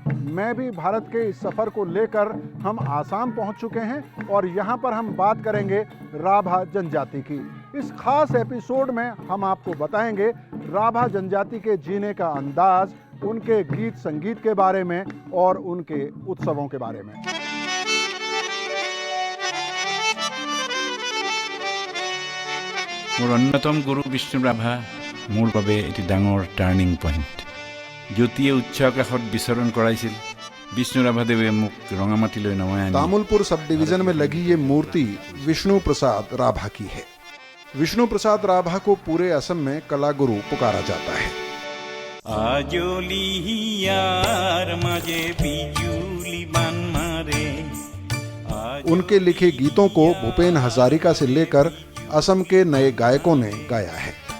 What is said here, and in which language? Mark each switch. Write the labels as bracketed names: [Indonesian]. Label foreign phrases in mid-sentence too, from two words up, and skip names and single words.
[Hindi] मैं भी भारत के इस सफ़र को लेकर हम आसाम पहुंच चुके हैं और यहां पर हम बात करेंगे राभा जनजाति की। इस खास एपिसोड में हम आपको बताएंगे राभा जनजाति के जीने का अंदाज, उनके गीत संगीत के बारे में और उनके उत्सवों के बारे में। [Assamese] মোৰ অন্যতম গুৰু বিষ্ণু ৰাভা মোৰ বাবে এটি ডাঙৰ টাৰ্নিং পইণ্ট। জ্যোতিয়ে উচ্চ আকাশত বিচৰণ কৰাইছিল। विष्णु राभादेवे मुख रंगामाटी नमाया। [Hindi] तामुलपुर सब डिवीजन में लगी ये मूर्ति विष्णु प्रसाद राभा की है। विष्णु प्रसाद राभा को पूरे असम में कला गुरु पुकारा जाता है। उनके लिखे गीतों को भूपेन हजारिका से लेकर असम के नए गायकों ने गाया है।